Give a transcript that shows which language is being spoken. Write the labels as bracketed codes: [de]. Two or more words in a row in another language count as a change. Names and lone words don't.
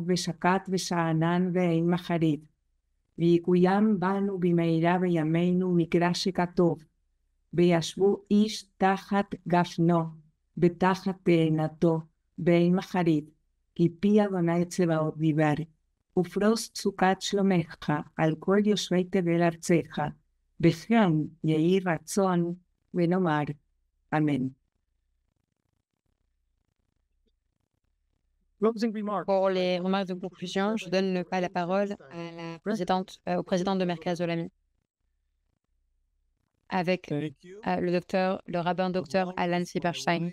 [he] ושקט ושאנן ואין מחריד, ויקוים בנו במהרה בימינו מקרא שכתוב, וישבו איש תחת גפנו, בתחת תאנתו, באין מחריד, כי פי אדוני צבאות דיבר, ופרוס סוכת שלומך על כל יושבי תבל ארצך, בכן יהי רצון ונאמר אמן. [fr] Pour les remarques de conclusion, je donne la parole à au président de Merkaz Olami, avec le rabbin docteur Alan Silberstein.